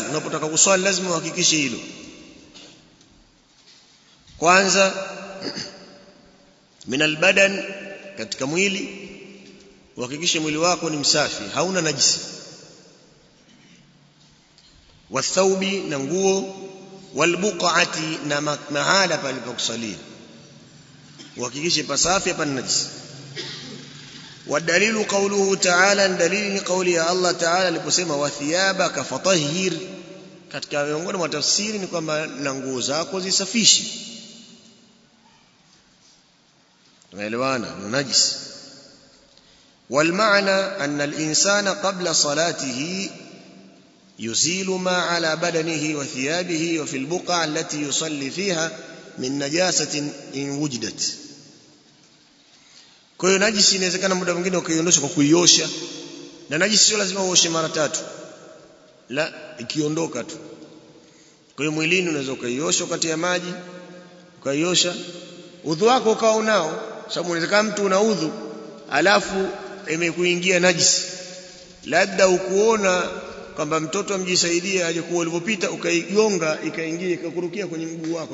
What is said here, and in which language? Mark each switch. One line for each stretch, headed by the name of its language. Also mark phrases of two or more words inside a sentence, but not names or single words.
Swahili: Unapotaka kuswali lazima uhakikishe hilo. Kwanza,
Arabic: من البدن,
Swahili: katika mwili uhakikishe mwili wako ni msafi, hauna najisi. Wathaubi, na nguo. Walbuqati, na mahala palipokusalia uhakikishe pasafi, hapana najisi.
Arabic: والدليل قوله تعالى، دليل قوله الله تعالى aliposema وثيابك فطهر.
Swahili: Katika miongoni mwa tafsiri ni kwamba na nguo zako zisafishi. tumeelewana na najisi.
Arabic: والمعنى أن الإنسان قبل صلاته يزيل ما على بدنه وثيابه وفي البقع التي يصلي فيها من نجاسة إن وجدت.
Swahili: Kwa hiyo najisi inawezekana muda mwingine ukiondosha kwa kuiosha, na najisi sio lazima uoshe mara tatu, la, ikiondoka tu. Kwa hiyo mwilini unaweza ukaiosha kati ya maji, ukaiosha udhu wako ukawa unao, sababu inawezekana mtu una udhu alafu imekuingia najisi, labda ukuona kwamba mtoto amjisaidia aje kwa ulipopita ukaigonga ikaingia ikakurukia kwenye mguu wako.